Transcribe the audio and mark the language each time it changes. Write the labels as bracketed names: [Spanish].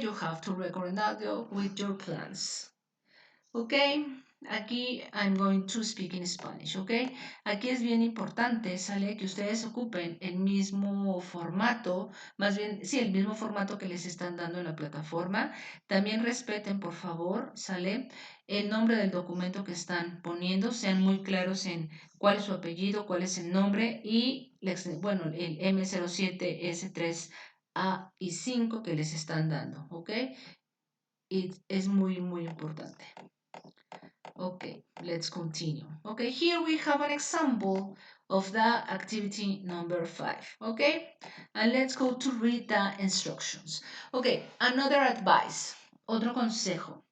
[English] You have to record an audio with your plans. Ok, aquí I'm going to speak in Spanish, ok. [Spanish] Aquí es bien importante, sale, que ustedes ocupen el mismo formato, más bien, sí, el mismo formato que les están dando en la plataforma. También respeten, por favor, sale, el nombre del documento que están poniendo, sean muy claros en cuál es su apellido, cuál es el nombre y, bueno, el M07, S3, A y 5 que les están dando, ok. Y es muy, muy importante. [English] Okay, let's continue. Okay, here we have an example of the activity number 5. Okay, and let's go to read the instructions. Okay, another advice, [Spanish] otro consejo.